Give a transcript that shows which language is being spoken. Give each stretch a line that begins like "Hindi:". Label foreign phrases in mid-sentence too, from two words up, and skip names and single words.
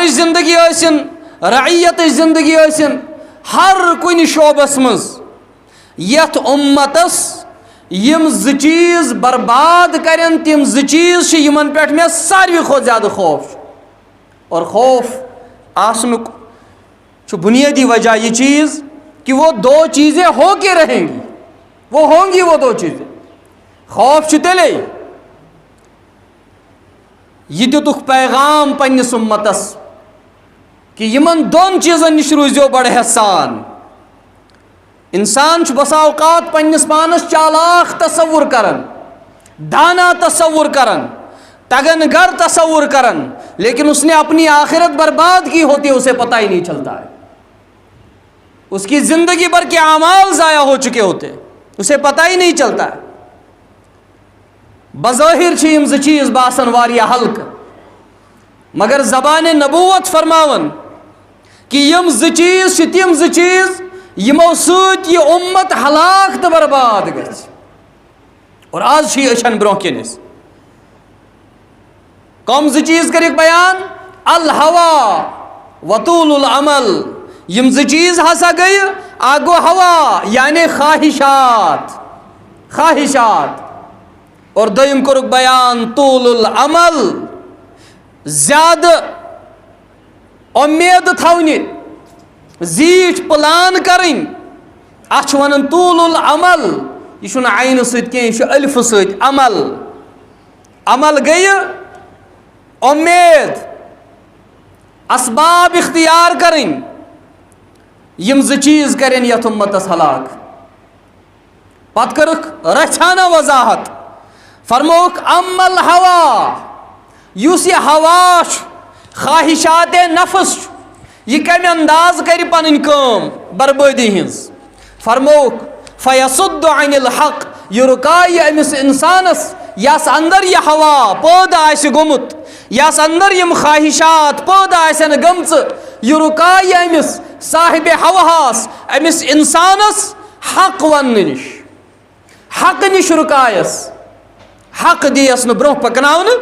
Kashmiri: زندگی ٲسِن رعیت زندگی ٲسِن ہر کُنہِ شعبس منٛز یتھ اُمتس یم زٕ چیٖز برباد کرن تِم زٕ چیٖز چھِ یِمن پٮ۪ٹھ مےٚ ساروی کھۄتہٕ زیادٕ خوف چھُ اور خوف آسنُک چھُ بنیٲدی وجہ
Urdu: یہ چیز کہ وہ دو چیزیں ہو کے رہیں گی، وہ ہوں گی وہ دو چیزیں.
Kashmiri: خوف چھُ تیٚلے یہ دِتُکھ پیغام پننس اُمتس کہ یمن دون چیزن نش روزیو بڑٕ سان. انسان چھُ بسا اوقات پننس پانس چالاک تصور کران، دانا تصور کران، تگن گر تصور کران،
Urdu: لیکن اس نے اپنی آخرت برباد کی ہوتی ہے، اسے پتہ ہی نہیں چلتا ہے. اس کی زندگی بھر کے اعمال ضائع ہو چکے ہوتے، اسے پتہ ہی نہیں چلتا ہے.
Kashmiri: بظاہر چھِ یم زٕ چیز باسان واریاہ ہلکہٕ، مگر زبان نبوت فرماون کہ یم زٕ چیز چھِ تِم زٕ چیز یمو سۭتۍ یہ امت ہلاک تہٕ برباد گژھِ. اور آز چھِ یہِ أچھن برونٛہہ کِنۍ أسۍ. کم زٕ چیز کٔرِکھ بیان؟
Arabic: الہوا وطول العمل.
Kashmiri: یم زٕ چیز ہسا گٔیہِ، اکھ گوٚو ہوا یعنی خواہشات، خواہشات، اور دوٚیِم کوٚرُکھ بیان
Arabic: طول العمل،
Kashmiri: زیادٕ اُمید تھاونہِ، زیٖٹھ پلان کرٕنۍ، اتھ چھِ ونان
Arabic: طول العمل.
Kashmiri: یہ چھُنہٕ عینہٕ سۭتۍ کینٛہہ، یہ چھُ الفہٕ سۭتۍ عمل. عمل گٔیہِ اُمید، اسباب اختیار کرٕنۍ. یم زٕ چیز کرن یتھ امتس ہلاک. پتہٕ کٔرٕکھ رژھانہ وضاحت، فرمووُکھ
Arabic: اما الہوا،
Kashmiri: یُس یہ ہوا چھُ، خواہشات نفس چھُ، یہ کمہِ انداز کرِ پنٕنۍ کٲم بربٲدی ہٕنٛز.
Arabic: فرمووُکھ فیصد عن الحق،
Kashmiri: یہ رُکایہِ أمِس انسانس یس اندر یہ ہوا پٲدٕ آسہِ گوٚمُت، یس اندر یم خواہشات پٲدٕ آسن گٔمژٕ، یہ رُکایہِ أمِس صاحب ہواہس، أمِس انسانس حق وننہٕ نش، حق نش رُکایس، حق دیس نہٕ برونٛہہ پکناونہٕ.